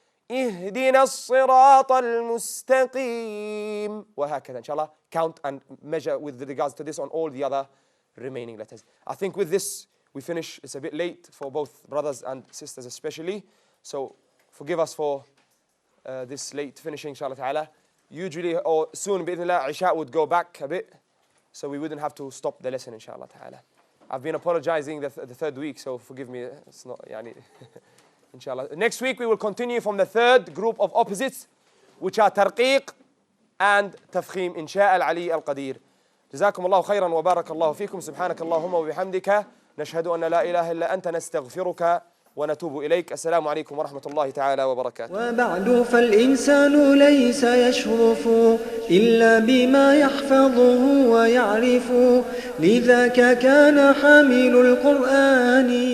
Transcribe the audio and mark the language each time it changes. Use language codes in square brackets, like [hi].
[ar] اهدنا الصراط المستقيم وهكذا. [en] Inshallah, count and measure with regards to this on all the other remaining letters. I think with this we finish. It's a bit late for both brothers and sisters especially. So forgive us for this late finishing, inshallah ta'ala. Usually or soon, bi'idhnillah, Isha would go back a bit, so we wouldn't have to stop the lesson, inshallah ta'ala. I've been apologizing the third week, so forgive me. It's not, yani, inshallah. Next week we will continue from the third group of opposites, which are tarqiq and tafkhim, insha al-ali al-qadir. [ar] جزاكم الله خيرا وبارك الله فيكم. سبحانك اللهم وبحمدك نشهد أن لا إله إلا أنت نستغفرك ونتوب إليك. السلام عليكم ورحمة الله تعالى وبركاته. وبعد فالإنسان ليس يشرف إلا بما يحفظه ويعرف، لذاك كان حامل القرآن